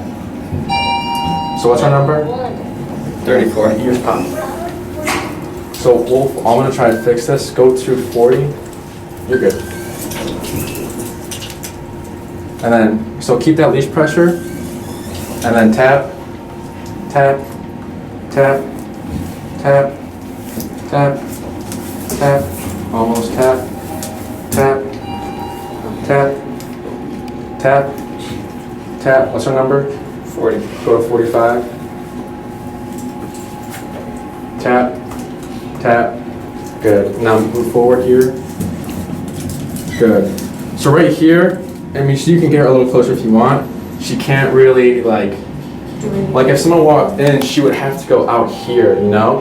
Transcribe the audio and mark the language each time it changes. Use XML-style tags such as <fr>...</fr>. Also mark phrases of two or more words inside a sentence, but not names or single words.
<en>So what's our number? 34. Ears pop. So I'm gonna try to fix this. Go to 40. You're good. And then, so keep that leash pressure. And then tap, tap, tap, tap, tap, tap, almost tap, tap, tap, tap, tap. What's our number? 40. Go to 45. Tap, tap, good. Now move forward here. Good. So right here, I mean, you can get her a little closer if you want. She can't really like if someone walked in, she would have to go out here, you know?</en>